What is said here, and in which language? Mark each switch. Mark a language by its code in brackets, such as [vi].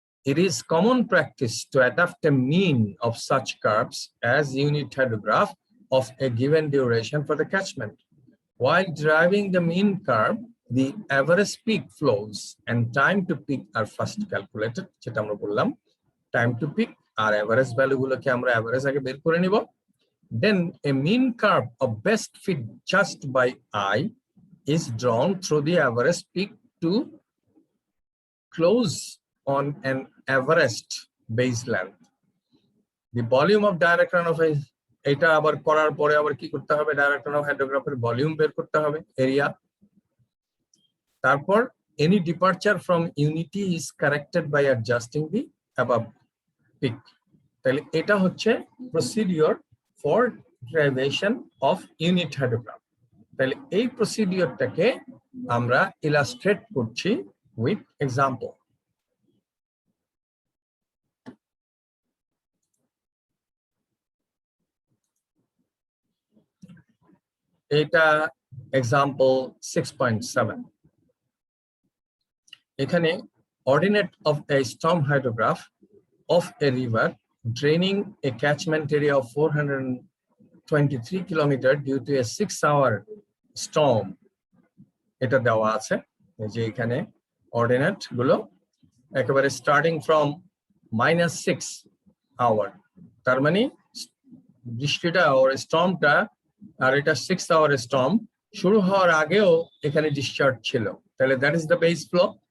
[en] It is common practice to adopt a mean of such curves as unit hydrograph of a given duration for the catchment. While deriving the mean curve, the average peak flows and time to peak are first calculated. [bn] যেটা আমরা বললাম, [en] time to peak [bn] আর [en] average value [bn] গুলোকে আমরা average আগে বের করে নিব। [en] Then a mean curve of best fit just by eye is drawn through the average peak to close on an averaged base length. The volume of direct runoff, [bn] এটা আবার করার পরে আবার কি করতে হবে? ডাইরেক্ট রানঅফ হাইড্রোগ্রাফের ভলিউম বের করতে হবে, এরিয়া। [en] তারপর any departure from unity is corrected by adjusting the above peak. [bn] তাহলে এটা হচ্ছে procedure [en] for derivation of unit hydrograph. [bn] তাহলে এই প্রসিডিওরটাকে আমরা ইলাস্ট্রেট করছি উইথ এক্সাম্পল। এটা এক্সাম্পল 6.7। এখানে [en] ordinate of a storm hydrograph of a river draining a catchment area of 423 kilometers due to a 6-hour storm [bn] এটা দেওয়া আছে। এই যে এখানে অর্ডিনেট গুলো একেবারে স্টার্টিং ফ্রম -6 আওয়ার, তার মানে বৃষ্টিটা ওর স্টর্মটা, আর এটা 6 আওয়ার স্টর্ম শুরু হওয়ার আগেও এখানে ডিসচার্জ ছিল, তাহলে that is the base flow.